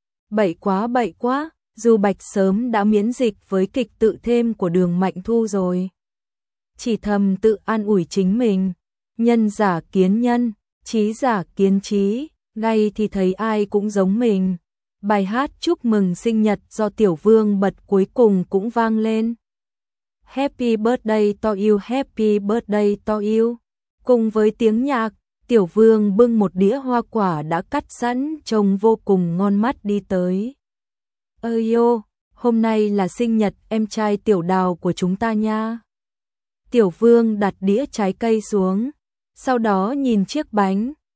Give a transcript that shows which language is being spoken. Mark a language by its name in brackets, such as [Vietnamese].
[Vietnamese] Bậy quá bậy quá, Du Bạch sớm đã miễn dịch với kịch tự thêm của Đường Mạnh Thu rồi. Chỉ thầm tự an ủi chính mình, Nhân giả kiến nhân, trí giả kiến trí, ngay thì thấy ai cũng giống mình. Bài hát chúc mừng sinh nhật do Tiểu Vương bật cuối cùng cũng vang lên. [English] Happy birthday to you, happy birthday to you. [Vietnamese] Cùng với tiếng nhạc, Tiểu Vương bưng một đĩa hoa quả đã cắt sẵn trông vô cùng ngon mắt đi tới. Ơi yo, hôm nay là sinh nhật em trai Tiểu Đào của chúng ta nha. Tiểu Vương đặt đĩa trái cây xuống, sau đó nhìn chiếc bánh.